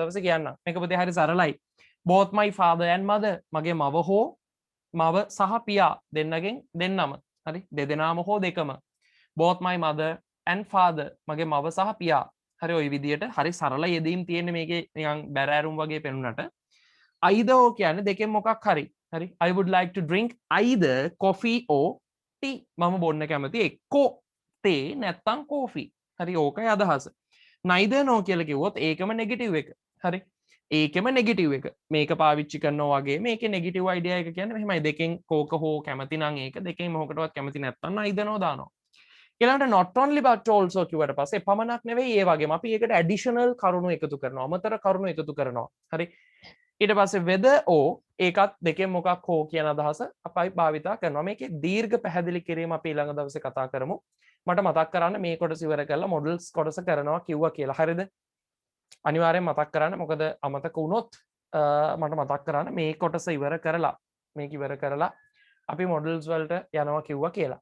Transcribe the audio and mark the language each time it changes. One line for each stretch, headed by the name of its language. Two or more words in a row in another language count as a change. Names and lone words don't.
Sinhala: දවසේ කියන්නම් මේක පුතේ හරි සරලයි
English: both my father and mother
Sinhala: මගේ මව හෝ මව සහ පියා දෙන්නගෙන් දෙන්නම හරි දෙදෙනාම හෝ දෙකම
English: both my mother and father
Sinhala: මගේ මව සහ පියා හරි ওই විදියට හරි සරල යෙදීම් තියෙන්නේ මේකේ නිකන් බැරෑරුම් වගේ පෙනුනට
English: either or
Sinhala: කියන්නේ දෙකෙන් මොකක් හරි හරි
English: I would like to drink either coffee or tea
Sinhala: මම බොන්න කැමති එක්කෝ තේ නැත්තම් කෝෆි හරි ඕකයි අදහස
English: neither nor
Sinhala: කියලා කිව්වොත් ඒකම නෙගටිව් එක හරි ඒකෙම නෙගටිව් එක මේක පාවිච්චි කරනවා වගේ මේකේ නෙගටිව් අයිඩියා එක කියන්නේ මෙහෙමයි දෙකෙන් කෝක හෝ කැමති නම් ඒක දෙකෙන් මොකකටවත් කැමති නැත්තම්
English: neither nor
Sinhala: දානවා ඊළඟට
English: not only but also
Sinhala: කිව්වට පස්සේ පමණක් නෙවෙයි ඒ වගේම අපි ඒකට ඇඩිෂනල් කරුණු එකතු කරනවා අමතර කරුණු එකතු කරනවා හරි ඊට පස්සේ
English: whether or
Sinhala: ඒකත් දෙකෙන් මොකක් හෝ කියන අදහස අපි භාවිතා කරනවා. මේකේ දීර්ඝ පැහැදිලි කිරීම අපි ඊළඟ දවසේ කතා කරමු. මට මතක් කරන්න මේ කොටස ඉවර කරලා මොඩල්ස් කොටස කරනවා කිව්වා කියලා. හරිද? අනිවාර්යෙන් මතක් කරන්න. මොකද අමතක වුණොත් මට මතක් කරන්න මේ කොටස ඉවර කරලා මේක ඉවර කරලා අපි මොඩල්ස් වලට යනවා කිව්වා කියලා.